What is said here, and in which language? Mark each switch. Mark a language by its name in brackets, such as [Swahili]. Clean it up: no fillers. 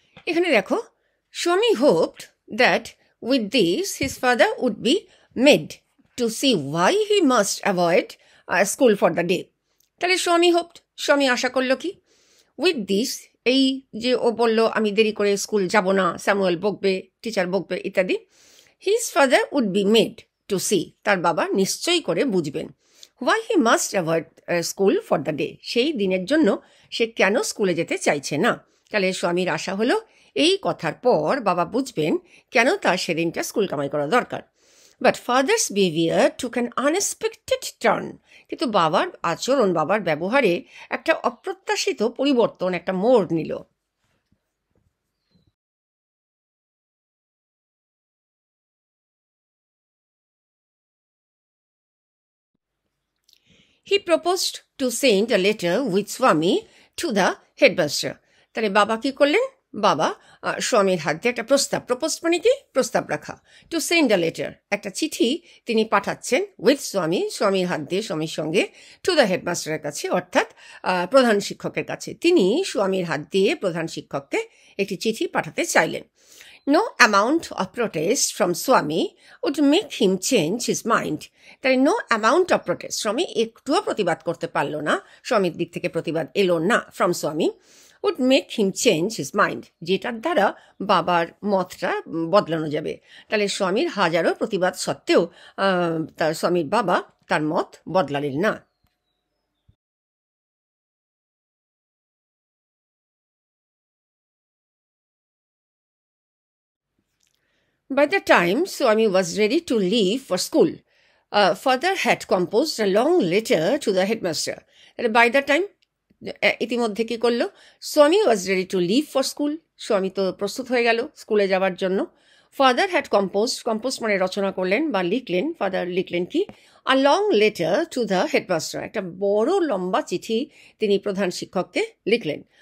[Bangla] এখানে দেখো, [English] Swami hoped that with this his father would be made to see why he must avoid school for the day. [Bangla] তাহলে স্বামী [English] hoped, [Bangla] স্বামী আশা করলো কি, [English] with this, [Bangla] এই যে ও বললো আমি দেরি করে স্কুল যাব না, স্যামুয়েল বকবে, টিচার বকবে ইত্যাদি, [English] his father would be made to see, [Bangla] তার বাবা নিশ্চয়ই করে বুঝবেন, [English] why he must avoid school for the day, [Bangla] সেই দিনের জন্য সে কেন স্কুলে যেতে চাইছে না। তাহলে স্বামীর আশা হলো এই কথার পর বাবা বুঝবেন কেন তার সেদিনটা স্কুল কামাই করা দরকার। [English] but father's behaviour took an unexpected turn, [Bangla] কিন্তু বাবার আচরণ, বাবার ব্যবহারে একটা অপ্রত্যাশিত পরিবর্তন, একটা মোড় নিল। [English] He proposed to send a letter with Swami to the headmaster. [Bangla] তাহলে বাবা কি করলেন, বাবা স্বামীর হাত দিয়ে একটা প্রস্তাব, প্রপোজ মানে কি, প্রস্তাব রাখা, [English] to send a letter, [Bangla] একটা চিঠি তিনি পাঠাচ্ছেন [English] with Swami, [Bangla] স্বামীর হাত দিয়ে স্বামীর সঙ্গে, টু দ্য হেডমাস্টারের কাছে, অর্থাৎ প্রধান শিক্ষকের কাছে। তিনি স্বামীর হাত দিয়ে প্রধান শিক্ষককে একটি চিঠি পাঠাতে চাইলেন। [English] No amount of protest from Swami would make him change his mind. [Bangla] তাই [English] no amount of protest, [Bangla] স্বামী একটুও প্রতিবাদ করতে পারল না, স্বামীর দিক থেকে প্রতিবাদ এলো না [English] from Swami, would make him change his mind, [Bangla] যেটার দ্বারা বাবার মতটা বদলানো যাবে। তাহলে স্বামীর হাজারো প্রতিবাদ সত্ত্বেও তার স্বামীর বাবা তার মত বদলালেন না। [English] By the time Swami was ready to leave for school, father had composed a long letter to the headmaster. By the time, [Bangla] ইতিমধ্যে কি করলো, স্বামী [English] was ready to leave for school, [Bangla] স্বামী তো প্রস্তুত হয়ে গেল স্কুলে যাওয়ার জন্য। [English] father had compose [Bangla] মানে রচনা করলেন বা লিখলেন, ফাদার লিখলেন কি, [English] a long letter to the headmaster, [Bangla] একটা বড় লম্বা চিঠি তিনি প্রধান শিক্ষককে লিখলেন।